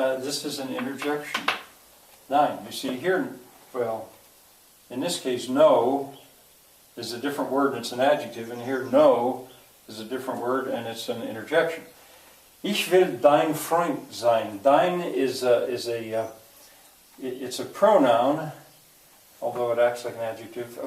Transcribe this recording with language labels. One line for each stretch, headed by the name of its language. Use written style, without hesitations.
English: This is an interjection. Nein. You see here. Well, in this case, no is a different word and it's an adjective, and here no is a different word and it's an interjection.
German: Ich will dein Freund sein.
English: Dein is it's a pronoun, although it acts like an adjective.